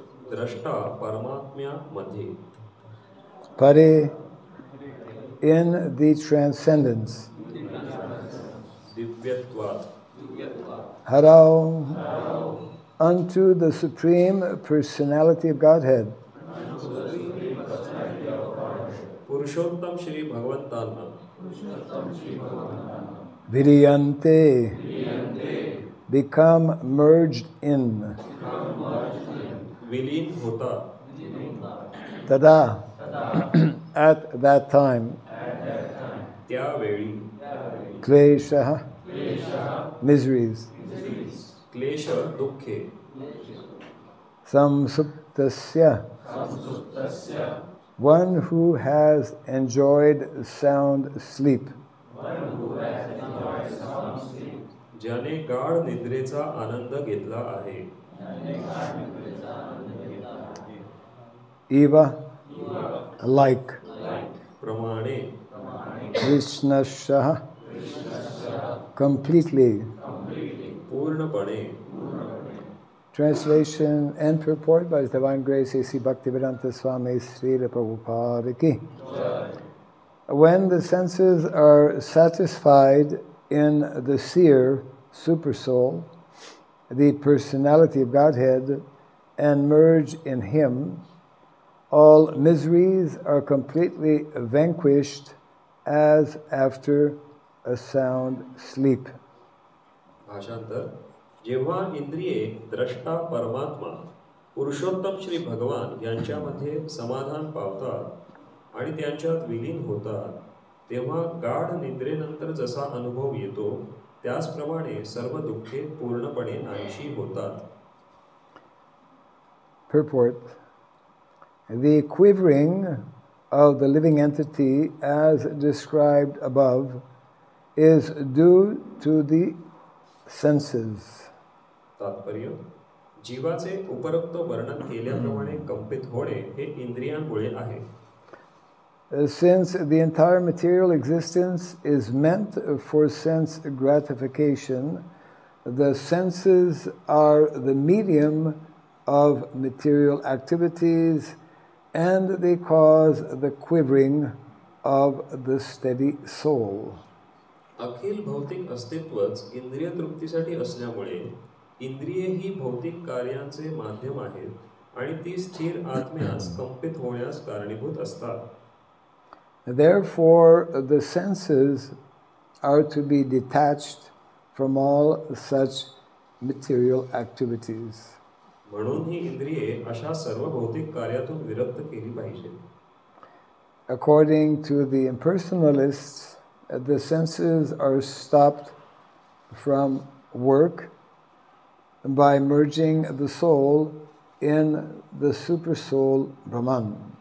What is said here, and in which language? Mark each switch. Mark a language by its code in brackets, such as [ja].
[mr] द्रष्टा परमात्म्या मध्ये [en] Pare, in the transcendence. [mr] दिव्यत्वात् [en] Harau, unto the Supreme Personality of Godhead. [mr] Purushottam Shri भगवंतांना [en] Viriyante, become merged in. [mr] विलीन होता [en] Tada, at that time. [mr] त्यावेळी [en] Klesha, miseries. [mr] क्लेश दुःखे [en] Samsuptasya, one who has enjoyed sound sleep. [mr] ज्याने गाढ निद्रेचा आनंद घेतला आहे [en] Eva, like. [mr] प्रमाणे [en] Krishnasha, completely. [mr] पूर्णपणे [en] Translation and purport by His Divine Grace A.C. Bhaktivedanta Swami Srila Prabhupada Ki. When the senses are satisfied in the seer, supersoul, the personality of Godhead, and merge in Him, all miseries are completely vanquished as after a sound sleep. [mr] भाषांतर जेव्हा इंद्रिये द्रष्टा परमात्मा पुरुषोत्तम श्री भगवान यांच्यामध्ये समाधान पावतात आणि त्यांच्यात विलीन होतात तेव्हा गाढ निद्रेनंतर जसा अनुभव येतो त्याचप्रमाणे सर्व दुःखे पूर्णपणे नाहीशी होतात. [en] Purport. The quivering of the living entity as described above is due to the senses. [mr] तात्पर्य जीवाचे उपरोक्त वर्णन केल्याप्रमाणे कंपित होणे हे इंद्रियांमुळे आहे. [en] Since the entire material existence is meant for sense gratification, the senses are the medium of material activities and they cause the quivering of the steady soul. [mr] अखिल भौतिक अस्तित्वच इंद्रिय तृप्तीसाठी असल्यामुळे इंद्रिये ही भौतिक कार्यांचे माध्यम आहेत आणि ती स्थिर आत्म्यास कंपित होण्यास कारणीभूत असतात. [en] Therefore, the senses are to be detached from all such material activities. [mr] म्हणून ही इंद्रिये अशा सर्व भौतिक कार्यातून विरक्त केली पाहिजेत. [en] According to the impersonalists, the senses are stopped from work by merging the soul in the supersoul Brahman.